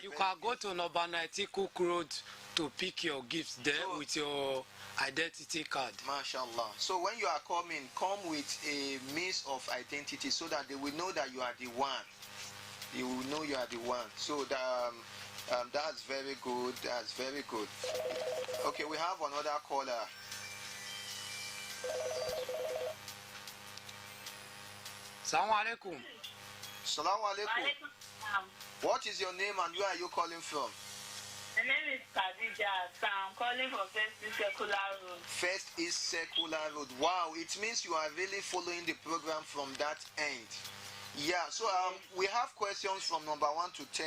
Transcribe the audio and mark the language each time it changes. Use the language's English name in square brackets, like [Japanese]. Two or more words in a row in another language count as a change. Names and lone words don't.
[English] You can go to number 90 Cook Road to pick your gifts there with your identity card. MashaAllah. So when you are coming, come with a means of identity so that they will know that you are the one. They will know you are the one. So that's very good. That's very good. Okay, we have another caller. [Arabic] Assalamu alaikum. Assalamu alaikum. [English] What is your name and where are you calling from? My name is Khadija. So I'm calling from First East Circular Road. First East Circular Road. Wow, it means you are really following the program from that end. Yeah, so we have questions from number 1 to 10.